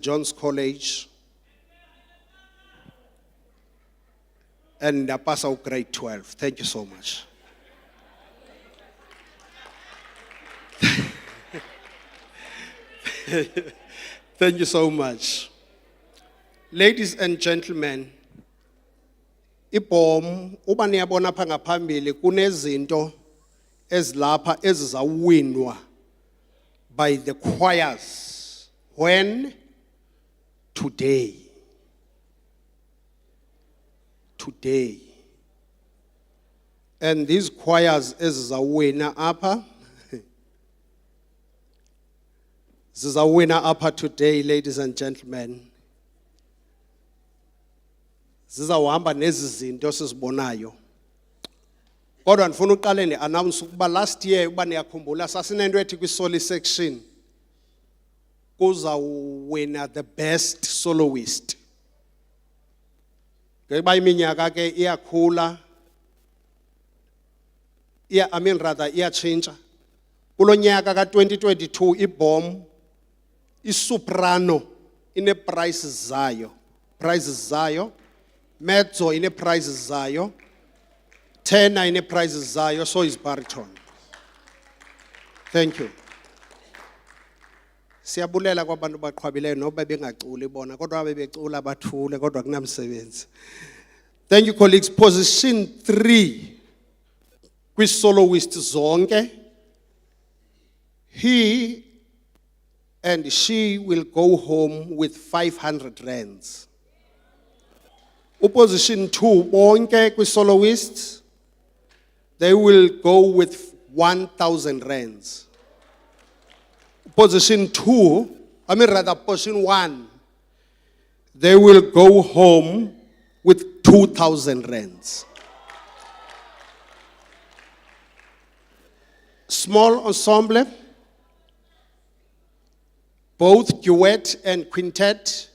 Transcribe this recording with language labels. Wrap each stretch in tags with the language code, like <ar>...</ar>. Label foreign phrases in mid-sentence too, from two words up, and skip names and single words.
<en>John's College, and I passed out grade 12. Thank you so much. Thank you so much. Ladies and gentlemen,</en> <xh>ibhom uba niyabona pha ngaphambili kunezinto ezilapha ezizawinwa</xh> <en>by the choirs. When? Today. Today. And these choirs</en> <xh>ezizawina apha zizawina apha</xh> <en>today, ladies and gentlemen.</en> <xh>Zizawuhamba nezi zinto sizibonayo. Kodwa ndifuna uqale ni-announce ukuba</xh> <en>last year</en> <xh>uba niyakhumbula sasinento ethi kwi-soli section kuzawuwina</xh> <en>the best soloist.</en> <xh>Ngeba iminyaka ke iyakhula, rather iyachintsha. Kulo nyaka ka-2022 ibom isoprano ine prices zayo, mezzo ine prices zayo, tenor ine prices zayo,</xh> <en>so is baritone. Thank you.</en> <xh>Siyabulela kwabantu baqhwabileyo noba bengaculi bona kodwa bebecula bathule kodwa kunamsebenzi.</xh> <en>Thank you colleagues. Position 3</en> <xh>kwi-soloist zonke.</xh> <en>He and she will go home with 500 rands. Position 2</en> <xh>bonke kwi-soloists,</xh> <en>they will go with 1,000 rands. Position 1, they will go home with 2,000 rands. Small ensemble, both duet and quintet.</en>